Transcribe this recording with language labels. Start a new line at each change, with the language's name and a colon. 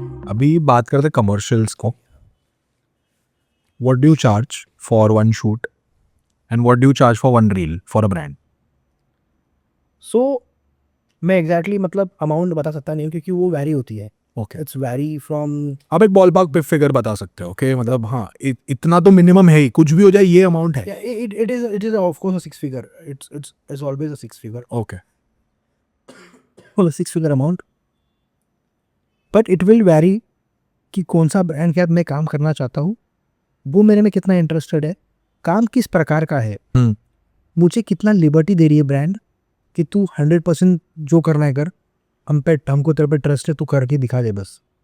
Hindi: अभी बात करते कमर्शियल्स को।
English: What do you charge for one shoot and what do you charge for one reel for a brand?
Hindi: सो मैं exactly मतलब amount बता सकता नहीं हूँ, क्योंकि वो वैरी होती है, ओके
English: It's vary from.
Hindi: आप एक बॉल पार्क फिगर बता सकते हो? ओके मतलब हाँ इतना तो मिनिमम है ही, कुछ भी हो जाए ये अमाउंट है।
English: It is of course a 6 figure, it's always a 6 figure, okay or a 6 figure amount, but it will vary
Hindi: कि कौन सा ब्रांड के साथ मैं काम करना चाहता हूँ, वो मेरे में कितना इंटरेस्टेड है, काम किस प्रकार का है, मुझे कितना लिबर्टी दे रही है ब्रांड कि तू 100% जो करना है कर, हमको तेरे पे ट्रस्ट है, तू करके दिखा दे बस।